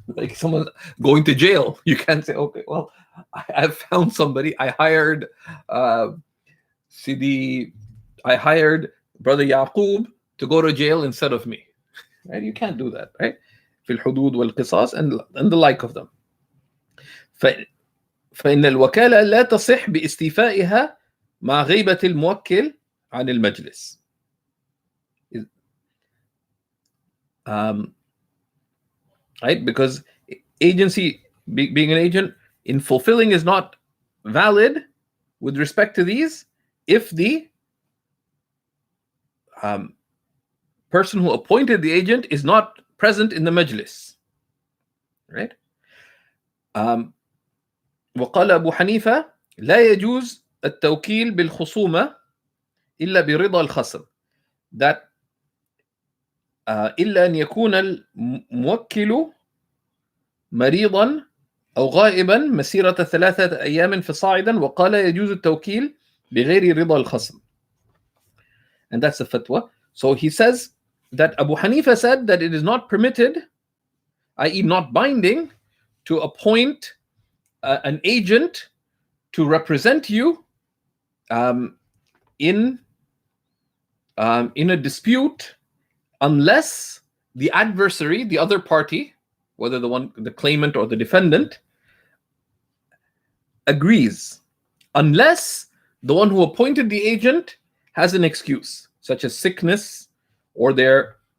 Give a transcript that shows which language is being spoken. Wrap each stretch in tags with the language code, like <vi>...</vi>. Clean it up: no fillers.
<en>Like someone going to jail, you can't say, okay, well, I've found somebody. I hired I hired Brother Yaqub to go to jail instead of me. Right? You can't do that, right?</en> <ar>في الحدود والقصاص</ar> <en>and the like of them.</en> <ar>فإن الوكالة لا تصح باستيفائها مع غيبة الموكل عن المجلس.</ar> <en>Right? Because agency, being an agent in fulfilling, is not valid with respect to these if the person who appointed the agent is not present in the majlis. Right?</en> <ar>وقال أبو حنيفة لا يجوز التوكيل بالخصومة إلا برضا الخصم.</ar> <en>That</en> <ar>إلا أن يكون الموكل مريضا أو غائبا مسيرة 3 أيام فصاعدا وقال يجوز التوكيل بغير رضا الخصم.</ar> <en>And that's the fatwa. So he says that Abu Hanifa said that it is not permitted, i.e. not binding, to appoint an agent to represent you in a dispute unless the adversary, the other party, whether the claimant or the defendant, agrees, unless the one who appointed the agent has an excuse, such as sickness, or they're</en>